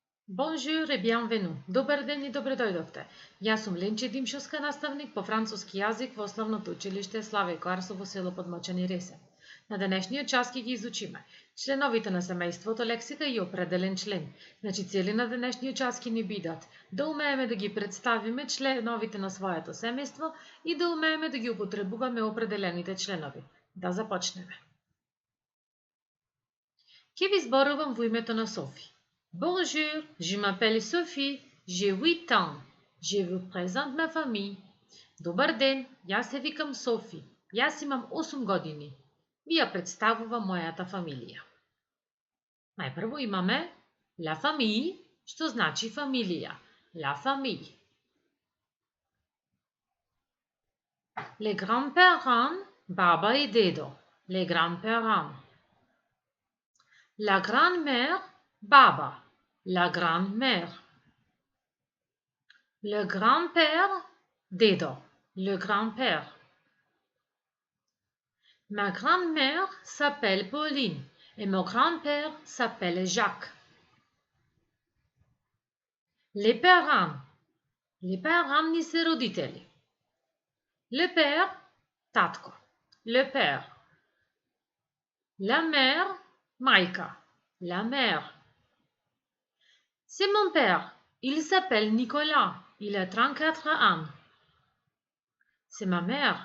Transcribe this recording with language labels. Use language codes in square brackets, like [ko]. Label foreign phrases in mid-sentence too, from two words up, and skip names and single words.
[fr] Bonjour et bienvenue. [mk] Добър ден и добре дојдовте. Јас сум Ленче Димшовска, наставник по француски јазик во Основното училиште Славе Коарсо во село Подмочани Ресе. На денешниот час ќе ги изучиме членовите на семејството, лексика и определен член. Значи цели на денешниот час ќе ни бидат да умееме да ги представиме членовите на своето семејство и да умееме да ги употребуваме определените членови. Да започнеме. Ќе ви зборувам во името на Софи. [fr] Bonjour, je m'appelle Sophie, j'ai 8 ans. Je vous présente ma famille. [mk] Добър ден, јас се викам Софи. Јас имам 8 години. Ви ја представувам мојата фамилија. Најпрво имаме [fr] la famille, [mk] што значи фамилија. [fr] La famille. Les grands-parents, [mk] баба и дедо. [fr] Les grands-parents. La grand-mère, baba, la grand-mère. Le grand-père, dedo, le grand-père. Ma grand-mère s'appelle Pauline et mon grand-père s'appelle Jacques. Les parents [mk] ни се родители. [fr] Le père, татко. Le père. La mère, майка. La mère. C'est mon père. Il s'appelle Nicolas. Il a 34 ans. C'est ma mère.